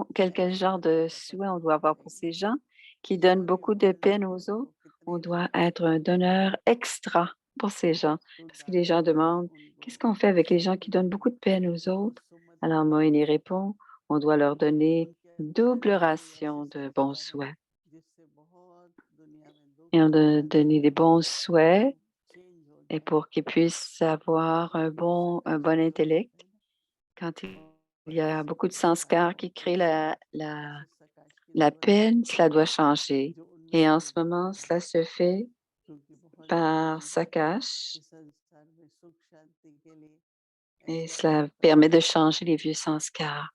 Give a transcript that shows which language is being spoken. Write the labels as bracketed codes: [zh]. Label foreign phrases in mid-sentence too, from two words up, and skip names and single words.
[fr] Quel genre de souhait on doit avoir pour ces gens qui donnent beaucoup de peine aux autres? On doit être un donneur extra pour ces gens. Parce que les gens demandent, qu'est-ce qu'on fait avec les gens qui donnent beaucoup de peine aux autres? Alors Moïni répond, on doit leur donner [hi] उनके [fr] double [hi] अंदर [fr] ration [hi] ऐसे [fr] de bons [hi] संस्कार हैं [fr] souhaits. [hi] जिससे बहुत दुनिया में दुख [fr] Et on doit [hi] समाज [fr] donner des [hi] में [fr] bons souhaits [hi] चेंज हो [fr] et [hi] जाए [fr] pour qu'ils puissent avoir un bon intellect. Quand il y a beaucoup de sanskars qui créent la peine, cela doit changer. Et en ce moment, cela se fait par Sakash et cela permet de changer les vieux sanskars.